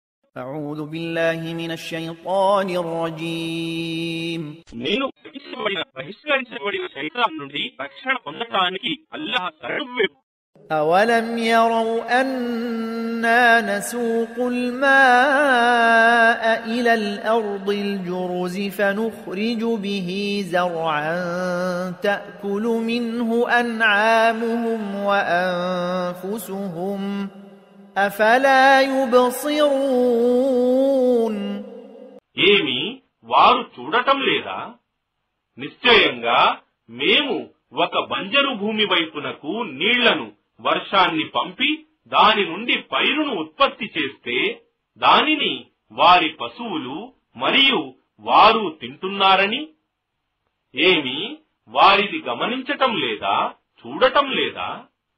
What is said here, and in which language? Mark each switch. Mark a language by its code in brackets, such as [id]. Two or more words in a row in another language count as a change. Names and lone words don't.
[ar] أعوذ بالله من الشيطان الرجيم [te] నేను బహిష్కరించబడిన శైతాన్ నుండి రక్షణ పొందటానికి అల్లాహ్ శరణు. [ar] أولم يروا أنا نسوق الماء إلى الأرض الجرز فنخرج به زرعا تأكل منه أنعامهم وأنفسهم أفلا يبصرون [te] ఏమి వారు చూడటం లేదా? నిశ్చయంగా మేము ఒక బంజరు భూమి వైపునకు నీళ్లను వర్షాన్ని పంపి దాని నుండి పైరును ఉత్పత్తి చేస్తే దానిని వారి పశువులు మరియు వారు తింటున్నారని ఏమి వారిది గమనించటం లేదా, చూడటం లేదా?